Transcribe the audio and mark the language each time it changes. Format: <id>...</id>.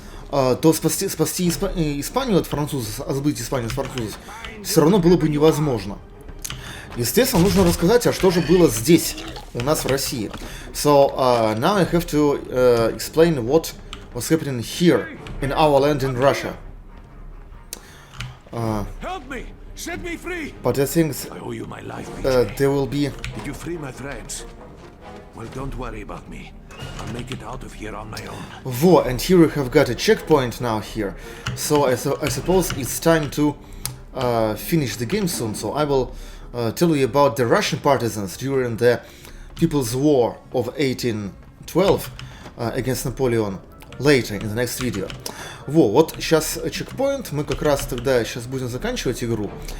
<ru>то спасти Испанию от французов, отбыть Испанию от французов, все равно было бы невозможно. Естественно, нужно рассказать, а что же было здесь, у нас в России.</ru> <en>So, now I have to explain what was happening here, in our land in Russia. Help me! Set me free! But I think I owe you my life, there will be... Did you free my friends? Well, don't worry about me. I'll make it out of here on my own. Во, and here we have got a checkpoint now here. So I suppose it's time to finish the game soon. So I will tell you about the Russian partisans during the People's War of 1812 against Napoleon later in the next video.</en> <ru>Вот сейчас чекпоинт, мы как раз тогда сейчас будем заканчивать игру.</ru>